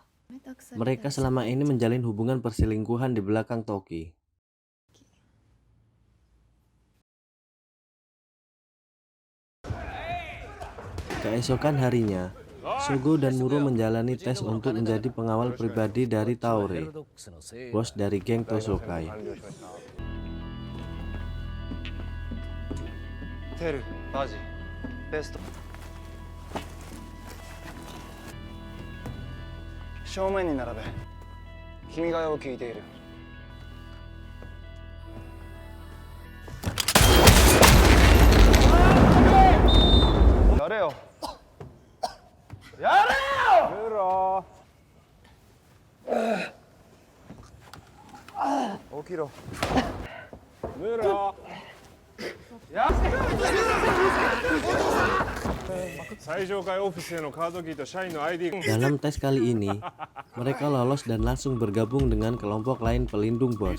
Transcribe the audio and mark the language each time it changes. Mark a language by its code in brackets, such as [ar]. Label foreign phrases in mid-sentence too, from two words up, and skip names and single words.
[id] Mereka selama ini menjalin hubungan perselingkuhan di belakang Toki. Keesokan harinya, Sogo dan Muro menjalani tes untuk menjadi pengawal pribadi dari Taore, bos dari geng Tosokai. [ja] テル、バジ、ベスト。正面に並べ。君が代を聞いている。やれよ。やれよ。ムロ。起きろ。ムロ。 [id] Dalam tes kali ini, mereka lolos dan langsung bergabung dengan kelompok lain pelindung bos.